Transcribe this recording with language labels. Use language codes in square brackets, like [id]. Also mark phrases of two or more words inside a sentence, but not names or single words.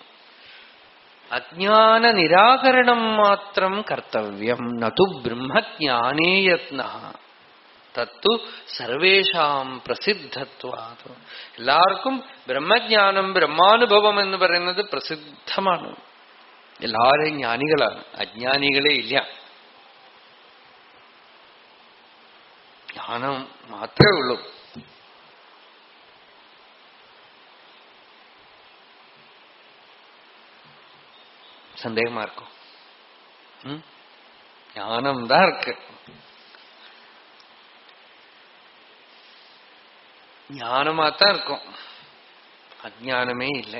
[sa] അജ്ഞാന നിരാകരണം മാത്രം കർത്തവ്യം നതു ബ്രഹ്മജ്ഞാനേ യത്നഃ തത്തു സർവേഷാം പ്രസിദ്ധത്വാത്. [ml] എല്ലാവർക്കും ബ്രഹ്മജ്ഞാനം ബ്രഹ്മാനുഭവം എന്ന് പറയുന്നത് പ്രസിദ്ധമാണ്. എല്ലാവരും ജ്ഞാനികളാണ്, അജ്ഞാനികളെ ഇല്ല. ജ്ഞാനം മാത്രമേ ഉള്ളൂ. [ta] சந்தேகமா இருக்கும். ஞானம் தான் இருக்கு. ஞானமாத்தான் இருக்கும், அஜ்ஞானமே இல்லை.